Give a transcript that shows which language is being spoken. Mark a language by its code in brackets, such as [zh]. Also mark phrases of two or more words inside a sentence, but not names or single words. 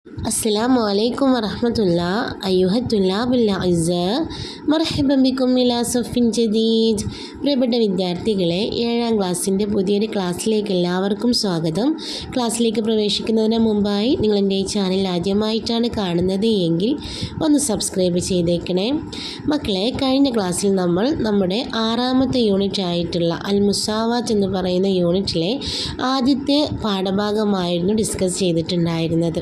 [ar] السلام عليكم ورحمة الله أيها الطلاب الأعزاء مرحبا بكم إلى صف جديد. [ml] പ്രിയപ്പെട്ട വിദ്യാർത്ഥികളെ, 7ാം ക്ലാസ്സിൻ്റെ പുതിയൊരു ക്ലാസ്സിലേക്ക് എല്ലാവർക്കും സ്വാഗതം. ക്ലാസ്സിലേക്ക് പ്രവേശിക്കുന്നതിന് മുമ്പായി നിങ്ങൾ എൻ്റെ ഈ ചാനൽ ആദ്യമായിട്ടാണ് കാണുന്നത് എങ്കിൽ ഒന്ന് സബ്സ്ക്രൈബ് ചെയ്തേക്കണേ. മക്കളെ, കഴിഞ്ഞ ക്ലാസ്സിൽ നമ്മൾ നമ്മുടെ 6ാമത്തെ യൂണിറ്റ് ആയിട്ടുള്ള അൽ മുസാവാത്ത് എന്ന് പറയുന്ന യൂണിറ്റിലെ ആദ്യത്തെ പാഠഭാഗമായിരുന്നു ഡിസ്കസ് ചെയ്തിട്ടുണ്ടായിരുന്നത്.